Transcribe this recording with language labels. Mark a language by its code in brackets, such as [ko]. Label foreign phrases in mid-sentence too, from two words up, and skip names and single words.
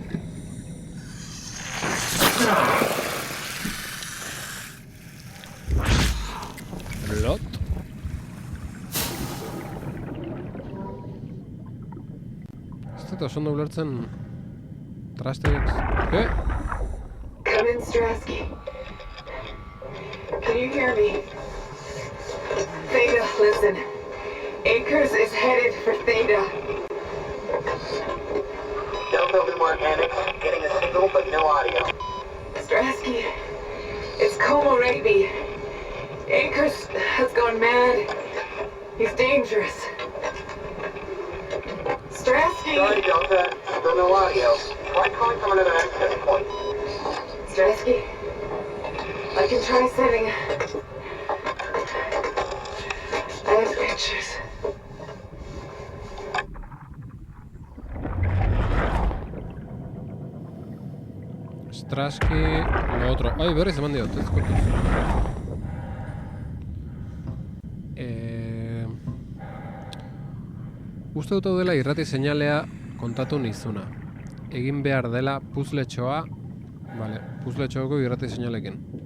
[eu] Lot? Ez dut oso ondo ulertzen... Trasteak... [en] Come in, Strasky. Can you hear me? Theta, listen. Akers is headed for Theta. No building organics, getting a signal but no audio. Strasky, it's Como Raby. Akers has gone mad. He's dangerous. Strasky! Sorry, Delta. Still no audio. Try calling from another access point. Strasky, I can try setting... I have pictures. [es] Strasky, lo otro. [eu] Ai, berriz eman diot, ez kontuz. Uste dut dela irrati seinalea kontatu nizuna. Egin behar dela puzletxoa, vale, puzletxoako irrati seinalekin.